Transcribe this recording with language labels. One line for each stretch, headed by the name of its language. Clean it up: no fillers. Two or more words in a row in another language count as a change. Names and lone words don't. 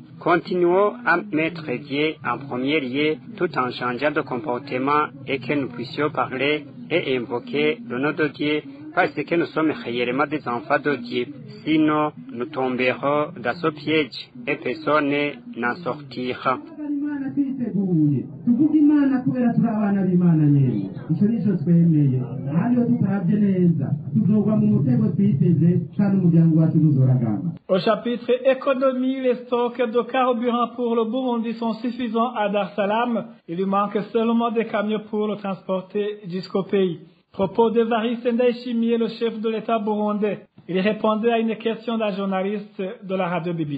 French: Continuons à mettre Dieu en premier lieu tout en changeant de comportement et que nous puissions parler et invoquer le nom de Dieu parce que nous sommes réellement des enfants de Dieu. Sinon, nous tomberons dans ce piège et personne n'en sortira.
Rundi: twiteguye tuvuga imana kubera turi abana b'imana nyene icyo nicyo twemeye kandi iyo tutarabye neza tuzogwa mu mutego twiteze kandi umuryango wacu ntuzoragama.
French: Au chapitre économie, les stocks de carburant pour le Burundi sont suffisants à Dar es Salaam. Il lui manque seulement des camions pour le transporter jusqu'au pays. Propos d'Evariste Ndayishimiye, le chef de l'État burundais. Il répondait à une question d'un journaliste de la radio BBC.